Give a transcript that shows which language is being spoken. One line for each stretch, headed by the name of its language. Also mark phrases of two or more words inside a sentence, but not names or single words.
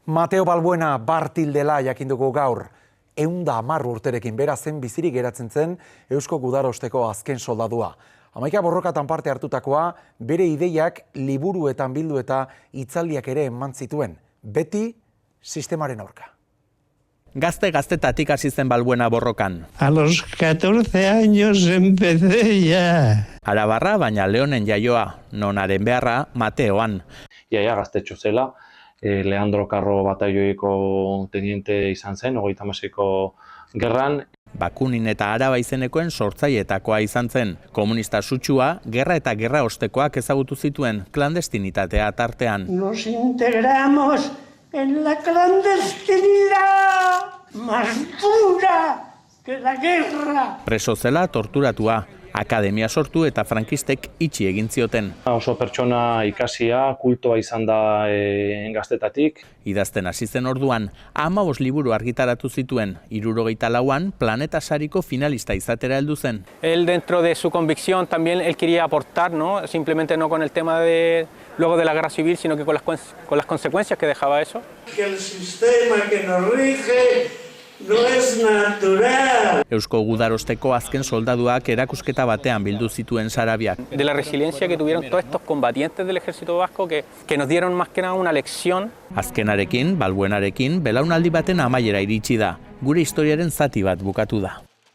Basque: Mateo Balbuena Bartildela jakinduko gaur. 110 urterekin bera zen bizirik geratzen zen Eusko Gudarosteko azken soldadua. 11 borrokatan parte hartutakoa, bere ideiak liburuetan bildu eta hitzaldiak ere eman zituen. Beti sistemaren aurka. Gaztetatik hasi zen Balbuena borrokan.
Spanish: A los 14 años empecé ya.
Basque: Arabarra, baina Leonen jaioa, nonaren beharra Mateoan. Iaia gaztetxo zela, Leandro Carro bataioiko teniente izan zen, 36ko gerran. Bakunin eta Araba izenekoen sortzaileetakoa izan zen. Komunista sutsua, gerra eta gerra ostekoak ezagutu zituen, klandestinitatea tartean.
Spanish: Nos integramos en la clandestinidad más dura que la guerra.
Basque: Preso zela torturatua, akademia sortu eta frankistek itxi egin zioten. Oso pertsona ikasia, kultoa izan da gaztetatik. Idazten hasi zen orduan, 15 liburu argitaratu zituen, 74an Planeta Sariko finalista izatera heldu zen.
Spanish: Él, dentro de su convicción, también él quería aportar, ¿no? Simplemente no con el tema luego de la guerra civil, sino que con las consecuencias que dejaba eso. Que el sistema que nos rige no es natural.
Basque: Eusko Gudarosteko azken soldaduak erakusketa batean bildu zituen Sarabiak.
Spanish: De la resiliencia que tuvieron todos estos combatientes del ejército vasco que nos dieron más que nada una lección.
Basque: Azkenarekin, Balbuenarekin, belaunaldi baten amaiera iritsi da. Gure historiaren zati bat bukatu da.